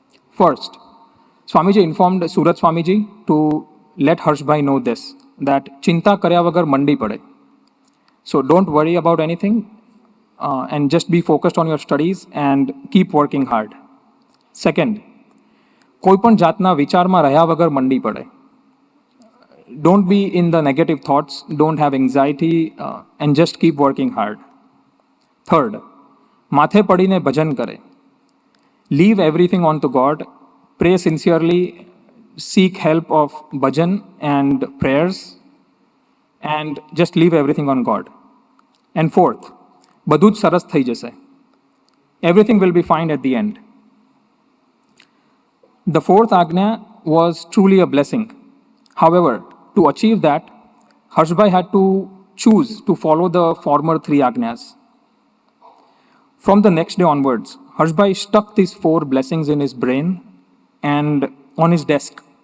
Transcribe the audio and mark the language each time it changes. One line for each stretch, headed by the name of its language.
English: First, Swamiji informed Surat Swamiji to let Harshbhai know this, that
Gujarati: chinta karya vagar mandi pade.
English: So don't worry about anything and just be focused on your studies and keep working hard.
Gujarati: Second, કોઈ પણ જાતના વિચારમાં રહ્યા વગર મંડી પડે.
English: Don't be in the negative thoughts, don't have anxiety and just keep working hard.
Gujarati: Third, માથે પડીને ભજન કરે.
English: Leave everything onto God, pray sincerely, seek help of bhajan and prayers, and just leave everything on God.
Gujarati: And fourth, બધું જ સરસ થઈ જશે.
English: Everything will be fine at the end. The fourth Agnya was truly a blessing. However, to achieve that, Harshbhai had to choose to follow the former three Agnyas. From the next day onwards, Harshbhai stuck these four blessings in his brain and on his desk.